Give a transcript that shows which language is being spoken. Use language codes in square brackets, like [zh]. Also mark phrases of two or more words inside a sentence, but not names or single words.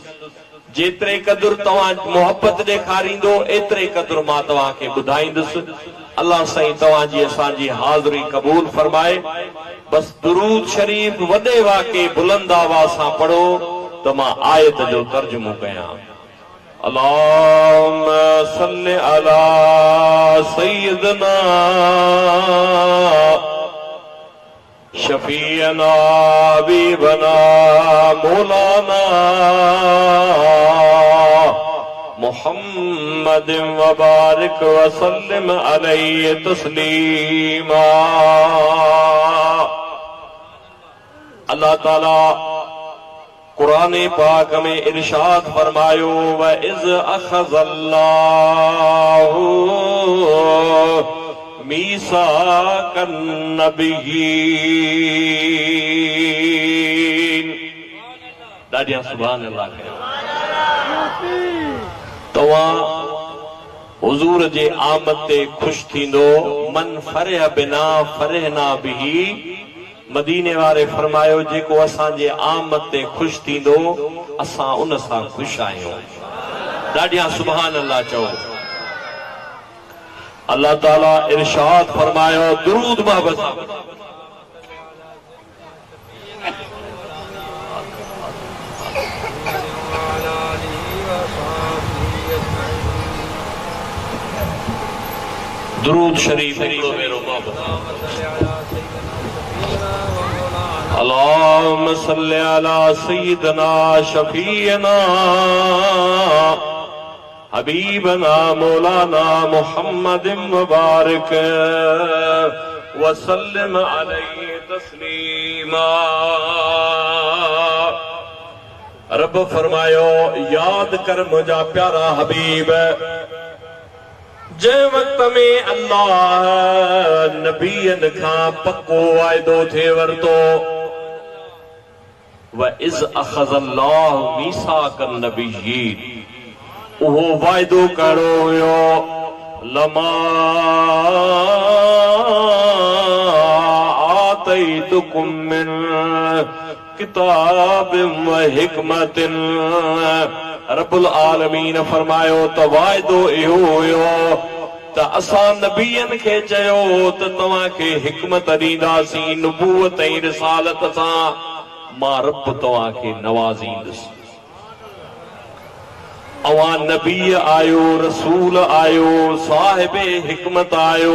[sd] जेतिरे क़दुरु तव्हां मोहब्बत ॾेखारींदो एतिरे क़दुरु मां तव्हांखे ॿुधाईंदुसि। अल्लाह साईं तव्हांजी असांजी हाज़िरी क़बूल फरमाए। बस दुरूद शरीफ़ वॾे वाके बुलंद आवाज़ सां पढ़ो त मां आयत जो तर्जुमो कयां। [ar] اللهم صل على سيدنا شفيعنا حبيبنا مولانا محمد وبارك وسلم عليه تسليما. [sd] अल्लाह ताला कुरान पाक में इरशाद फरमायो, [ar] وإذ أخذ الله ميثاق النبيين. [sd] ॾाढियां [ar] سبحان الله [sd] कयो। तव्हां हुज़ूर जे आमद ते ख़ुशि थींदो। [ar] من فرح بنا فرحنا به. [sd] मदीने वारे फरमायो जेको असांजे आमद ते ख़ुशि थींदो असां उन सां ख़ुशि आहियूं। ॾाढियां [ar] سبحان الله [sd] चओ। अल्लाह ताला इरशाद फरमायो, दुरूद मोहब्बत दुरूद शरीफ हिकिड़ो भेरो मोहब्बत। [ar] اللهم صل على سيدنا شفيعنا حبيبنا مولانا محمد وبارك وسلم عليه تسليما. [sd] रब फरमायो, याद कर मुंहिंजा प्यारा हबीब जंहिं वक़्त में अल्लाह नबीयन खां पक्को वाइदो थे वरतो। [ar] وإذ أخذ الله ميثاق النبيين. [sd] उहो वाइदो करो हुयो [ar] لما آتيتكم من كتاب وحكمة. رب العالمين [sd] फरमायो त वाइदो इहो हुयो त असां नबीयन खे चयो त तव्हांखे हिकमत ॾींदासीं नबूवत ऐं रिसालत सां। मां रब तव्हांखे नवाज़ींदुसि। अवां नबी आयो, रसूल आयो, साहिबे हिकमत आयो।